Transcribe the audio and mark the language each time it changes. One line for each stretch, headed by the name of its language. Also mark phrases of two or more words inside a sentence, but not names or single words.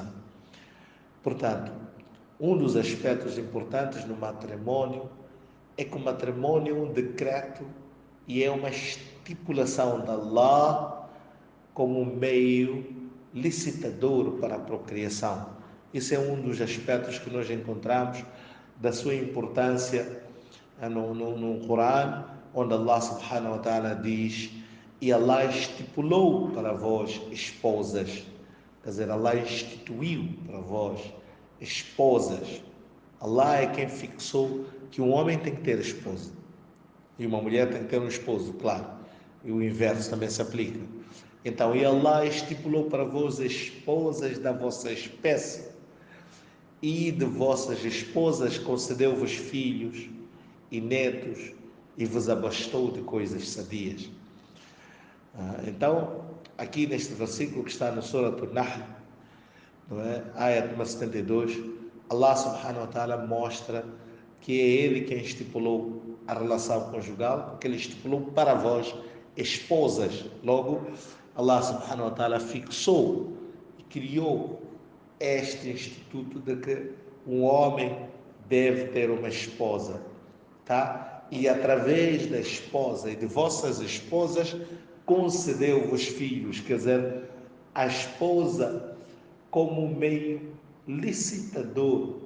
Portuguese: Portanto, um dos aspectos importantes no matrimônio é que o matrimônio é um decreto e é uma estipulação de Allah como um meio licitador para a procriação. Esse é um dos aspectos que nós encontramos da sua importância no Corão, onde Allah
Arabic: سبحانه وتعالى
Portuguese: diz: e Allah estipulou para vós esposas, quer dizer, Allah instituiu para vós esposas. Allah é quem fixou que um homem tem que ter esposa e uma mulher tem que ter um esposo, claro, e o inverso também se aplica. Então, e Allah estipulou para vós esposas da vossa espécie, e de vossas esposas concedeu-vos filhos e netos, e vos abastou de coisas sadias. Então, aqui neste versículo que está no Surat An-Nahl, não é? Ayat número 72, Allah
Arabic: سبحانه وتعالى
Portuguese: mostra que é Ele quem estipulou a relação conjugal, porque Ele estipulou para vós esposas. Logo, Allah
Arabic: سبحانه وتعالى
Portuguese: fixou e criou este instituto de que um homem deve ter uma esposa, tá? E através da esposa e de vossas esposas concedeu-vos filhos, quer dizer, a esposa como meio licitador.